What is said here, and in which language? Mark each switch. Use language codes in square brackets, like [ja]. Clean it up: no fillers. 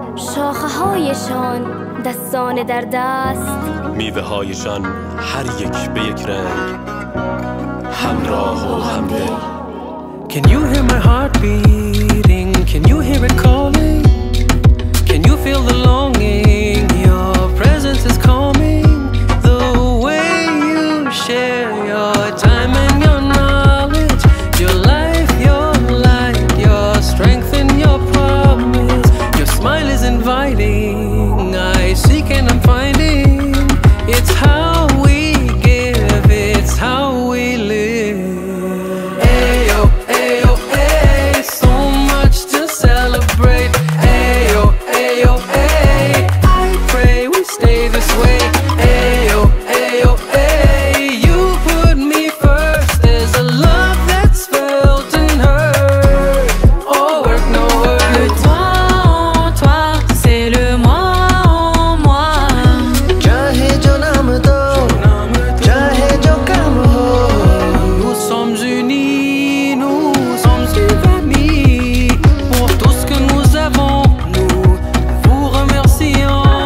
[fa] شاخه هایشان دستان در دست، میوه هایشان هر یک به یک رنگ، همراه و همدل. [en] Can you hear my heart beating? Can you hear it calling? Can you feel the longing? Your presence is calming. The way you share your time and your knowledge, your life, your light, your strength and your promise. Your smile is inviting. I seek and I'm finding. It's how we give, it's how we live. Ayo, ayo, ay, so much to celebrate. Ayo, ayo, ay, I pray we stay this way. Ayo, ayo, ay, you put me first. There's a love that's felt and heard. Oh, work, no word. [fr] Le toi en toi, c'est le moi en moi. [hi] Chahe jo naam do, chahe jo kaam ho. [fr] Nous sommes unis, nous sommes une famille. Pour tout ce que nous avons, nous vous remercions.